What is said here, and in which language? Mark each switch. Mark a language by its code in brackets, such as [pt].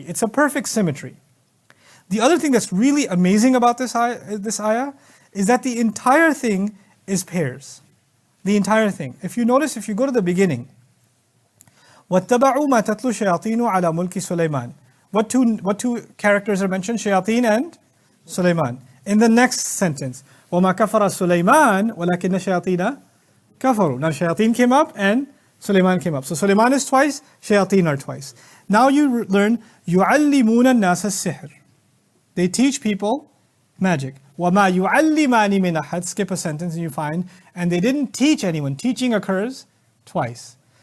[en] It's a perfect symmetry. The other thing that's really amazing about this ayah is that the entire thing is pairs. The entire thing. If you notice, if you go to the beginning, [ar] وَاتَّبَعُوا مَا تَتْلُو الشَّيَاطِينُ عَلَى مُلْكِ سُلَيْمَانَ. [en] What two characters are mentioned? Shayateen and Sulaiman. In the next sentence, [ar] وَمَا كَفَرَ سُلَيْمَانَ وَلَكِنَّ الشَّيَاطِينَ كَفَرُوا. [en] Now Shayateen came up and Sulaiman came up. So Sulaiman is twice, Shayateen are twice. Now you learn [ar] يُعَلِّمُونَ النَّاسَ السِّحْرِ. [en] They teach people magic. [ar] وَمَا يُعَلِّمَانِ مِنْ أَحَدٍ. [en] Skip a sentence and you find, and they didn't teach anyone. Teaching occurs twice.